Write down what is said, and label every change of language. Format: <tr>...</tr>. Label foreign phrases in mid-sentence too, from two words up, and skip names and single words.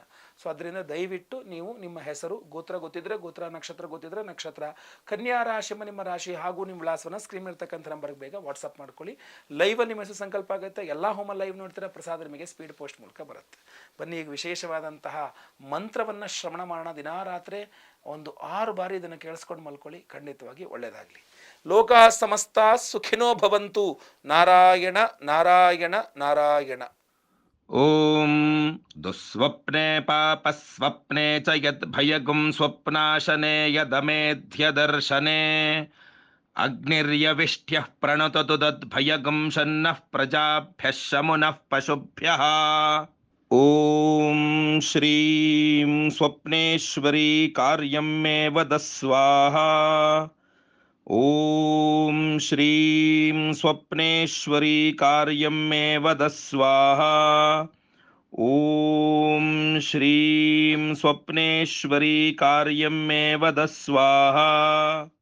<kn>ಸೊ ಅದರಿಂದ ದಯವಿಟ್ಟು ನೀವು ನಿಮ್ಮ ಹೆಸರು, ಗೋತ್ರ ಗೊತ್ತಿದ್ರೆ ಗೋತ್ರ, ನಕ್ಷತ್ರ ಗೊತ್ತಿದ್ರೆ ನಕ್ಷತ್ರ, ಕನ್ಯಾ ರಾಶಿ ನಿಮ್ಮ ರಾಶಿ ಹಾಗೂ ನಿಮ್ಮ ವಿಳಾಸವನ್ನು ಸ್ಕ್ರೀನ್ ಇರ್ತಕ್ಕಂಥ ನಂಬರ್ಗೆ ಬೇಗ ವಾಟ್ಸಪ್ ಮಾಡ್ಕೊಳ್ಳಿ. ಲೈವಲ್ಲಿ ನಿಮ್ಮ ಹೆಸರು ಸಂಕಲ್ಪ ಆಗುತ್ತೆ, ಎಲ್ಲ ಹೋಮ ಲೈವ್ ನೋಡ್ತೀರಾ, ಪ್ರಸಾದ ನಿಮಗೆ</kn> <en>speed post</en> <kn>ಮೂಲಕ ಬರುತ್ತೆ. ಬನ್ನಿ ಈಗ ವಿಶೇಷವಾದಂತಹ ಮಂತ್ರವನ್ನು ಶ್ರವಣ ಮಾಡೋಣ. ದಿನಾ ರಾತ್ರಿ ಒಂದು 6 ಬಾರಿ ಇದನ್ನು ಕೇಳಿಸ್ಕೊಂಡು ಮಲ್ಕೊಳ್ಳಿ, ಖಂಡಿತವಾಗಿ ಒಳ್ಳೆಯದಾಗಲಿ.</kn> <sa>ಲೋಕ ಸಮಸ್ತ ಸುಖಿನೋ ಭವಂತು. ನಾರಾಯಣ ನಾರಾಯಣ ನಾರಾಯಣ. ಓಂ ದುಸ್ವಪ್ನೆ ಪಾಪಸ್ವಪ್ನೆ ಚ ಯದ್ ಭಯಗುಂ ಸ್ವಪ್ನಾಶನೆ ಯದಮೇಧ್ಯ ದರ್ಶನೆ ಅಗ್ನಿರ್ಯವಿಷ್ಟ್ಯಃ ಪ್ರಣತತು ತದ್ಭಯಗುಂ ಶನ್ನಃ ಪ್ರಜಾಭ್ಯಃ ಶಮುನಃ ಪಶುಭ್ಯಃ. ಓಂ ಶ್ರೀಂ ಸ್ವಪ್ನೇಶ್ವರಿ ಕಾರ್ಯಂ ಮೇ ವದ ಸ್ವಾಹಾ. ಓಂ ಶ್ರೀಂ ಸ್ವಪ್ನೇಶ್ವರಿ ಕಾರ್ಯಂ ಮೇ ವದ ಸ್ವಾಹಾ. ಓಂ ಶ್ರೀಂ ಸ್ವಪ್ನೇಶ್ವರಿ ಕಾರ್ಯಂ ಮೇ ವದ ಸ್ವಾಹಾ.</sa>